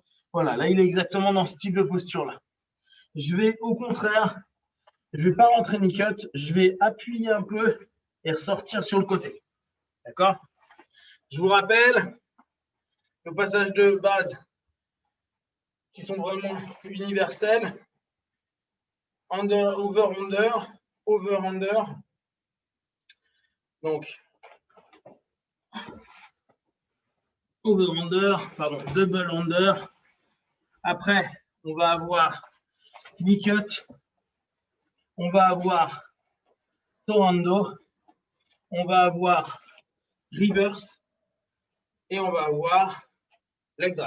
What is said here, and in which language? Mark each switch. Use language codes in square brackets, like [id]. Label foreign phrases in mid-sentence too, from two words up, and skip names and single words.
[fr] Voilà, là, il est exactement dans ce type de posture-là. Je vais, au contraire, je ne vais pas rentrer [en] knee-cut, [fr] je vais appuyer un peu et ressortir sur le côté, d'accord? Je vous rappelle le passage de base qui sont vraiment universels. [en] Under, over, under, over, under. Donc, over, under, pardon, double under. [fr] Après, on va avoir [en] knee cut. [fr] On va avoir torando. On va avoir reverse. Et on va avoir [en] leg drive.